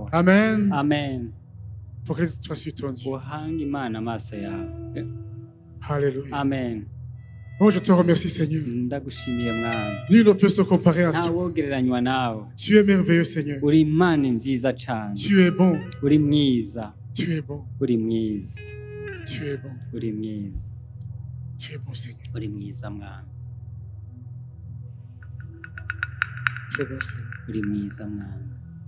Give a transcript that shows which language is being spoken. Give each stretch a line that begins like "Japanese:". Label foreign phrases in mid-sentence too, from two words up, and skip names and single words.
Rundi: Amen. amen
French: Focalise-toi sur ton Dieu.
Rundi: uhanga imana amaso yawe
French: Alléluia.
Rundi: amen
French: Oh, je te remercie, Seigneur.
Rundi: ndagushimiye mwana
French: Nul ne peut se comparer à
Rundi: nta
French: toi.
Rundi: wogereranywa nawe
French: Tu es merveilleux, Seigneur.
Rundi: uri imana nziza cane
French: Tu es bon.
Rundi: uri mwiza
French: Tu es bon.
Rundi: uri mwiza
French: Tu es bon.
Rundi: uri mwiza
French: Tu es bon, Seigneur.
Rundi: uri mwiza mwana
French: Tu es bon, Seigneur.
Rundi: uri mwiza mwana